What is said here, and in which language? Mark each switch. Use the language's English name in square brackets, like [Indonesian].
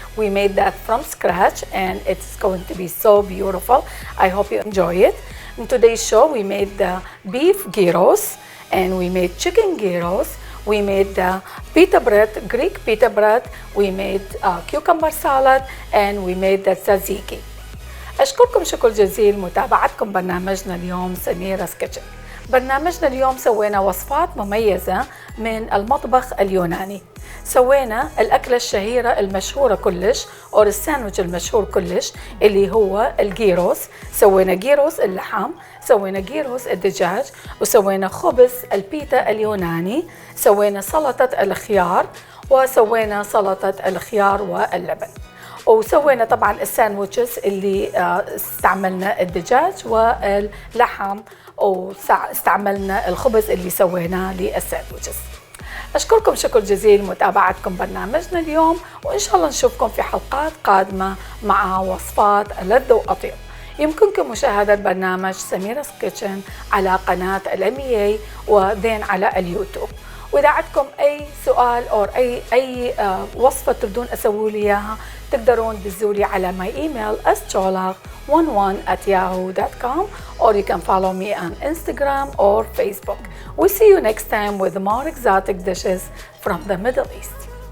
[English] We made that from scratch and it's going to be so beautiful. I hope you enjoy it. In today's show, we made the beef gyros and we made chicken gyros. We made the pita bread, Greek pita bread. We made cucumber salad and we made the tzatziki. [Arabic] أشكركم شكر جزيل متابعتكم برنامجنا اليوم سميرا's Kitchen. برنامجنا اليوم سوينا وصفات مميزة من المطبخ اليوناني. سوينا الأكلة الشهيرة المشهورة كلش أو الساندويتش المشهور كلش اللي هو الجيروس. سوينا جيروس اللحم، سوينا جيروس الدجاج، وسوينا خبز البيتا اليوناني، سوينا سلطة الخيار، وسوينا سلطة الخيار واللبن. وسوينا طبعا الساندويتشز اللي استعملنا الدجاج واللحم واستعملنا الخبز اللي سويناه للساندويتشز. أشكركم شكر جزيل متابعتكم برنامجنا اليوم، وإن شاء الله نشوفكم في حلقات قادمة مع وصفات ألذ وأطيب. يمكنكم مشاهدة برنامج سميرا's Kitchen على قناة الMEA وذين على اليوتيوب. وإذا عندكم أي سؤال أو أي وصفة تردون أسوي لي إياها تقدرون تدزولي على [English] my email astrolog11@yahoo.com or you can follow me on Instagram or Facebook. We'll see you next time with more exotic dishes from the Middle East.